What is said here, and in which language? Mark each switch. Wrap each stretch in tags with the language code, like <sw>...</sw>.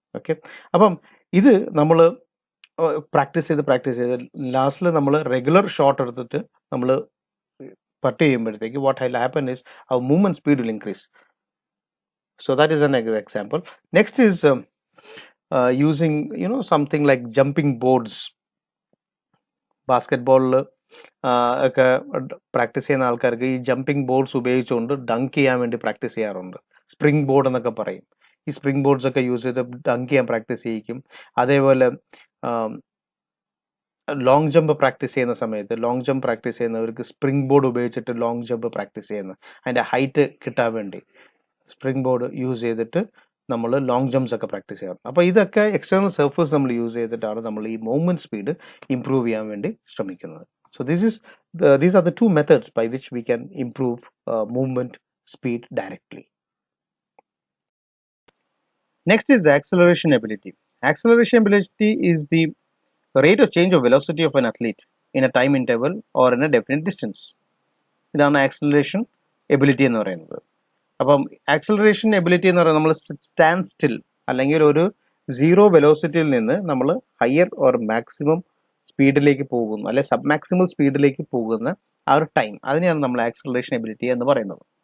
<ml>Okay, അപ്പം ഇത് നമ്മൾ പ്രാക്ടീസ് ചെയ്ത് ലാസ്റ്റിൽ നമ്മൾ റെഗുലർ ഷോട്ട് എടുത്തിട്ട് നമ്മൾ പട്ട് ചെയ്യുമ്പോഴത്തേക്ക്</ml> <en>What will happen is our movement speed will increase. So that is an example. Next is using something like jumping boards.</en> <ml>ബാസ്കറ്റ്ബോളിൽ ഒക്കെ പ്രാക്ടീസ് ചെയ്യുന്ന ആൾക്കാർക്ക് ഈ ജമ്പിങ് ബോർഡ്സ് ഉപയോഗിച്ചുകൊണ്ട് ഡങ്ക് ചെയ്യാൻ വേണ്ടി പ്രാക്ടീസ് ചെയ്യാറുണ്ട്. സ്പ്രിംഗ് ബോർഡ് എന്നൊക്കെ പറയും. ഈ സ്പ്രിംഗ് ബോർഡ്സ് ഒക്കെ യൂസ് ചെയ്ത് ഡങ്ക് ചെയ്യാൻ പ്രാക്ടീസ് ചെയ്യിക്കും. അതേപോലെ ലോങ് ജമ്പ് പ്രാക്ടീസ് ചെയ്യുന്ന സമയത്ത് ലോങ് ജമ്പ് പ്രാക്ടീസ് ചെയ്യുന്നവർക്ക് സ്പ്രിംഗ് ബോർഡ് ഉപയോഗിച്ചിട്ട് ലോങ് ജമ്പ് പ്രാക്ടീസ് ചെയ്യുന്നത് അതിൻ്റെ ഹൈറ്റ് കിട്ടാൻ വേണ്ടി സ്പ്രിംഗ് ബോർഡ് യൂസ് ചെയ്തിട്ട് നമ്മൾ ലോങ് ജംപ്സ് ഒക്കെ പ്രാക്ടീസ് ചെയ്യാം. അപ്പോൾ ഇതൊക്കെ എക്സ്റ്റേണൽ സർഫേസ് നമ്മൾ യൂസ് ചെയ്തിട്ടാണ് നമ്മൾ ഈ മൂവ്മെന്റ് സ്പീഡ് ഇംപ്രൂവ് ചെയ്യാൻ വേണ്ടി ശ്രമിക്കുന്നത്.</ml> <en>So these are the two methods by which we can improve movement speed directly. Next is acceleration ability. Acceleration ability is the rate of change of velocity of an athlete in a time interval or in a definite distance.</en> <ml>ഇതാണ് acceleration ability എന്ന് പറയുന്നത്. അപ്പം acceleration ability എന്ന് പറയുന്നത് നമ്മൾ stand still അല്ലെങ്കിൽ ഒരു zero വെലോസിറ്റിയിൽ നിന്ന് നമ്മൾ ഹയർ ഓർ മാക്സിമം സ്പീഡിലേക്ക് പോകുന്നു അല്ലെ സബ് മാക്സിമൽ സ്പീഡിലേക്ക് പോകുന്ന ആ ഒരു ടൈം, അതിനെയാണ് നമ്മൾ ആക്സലറേഷൻ എബിലിറ്റി എന്ന് പറയുന്നത്.</ml>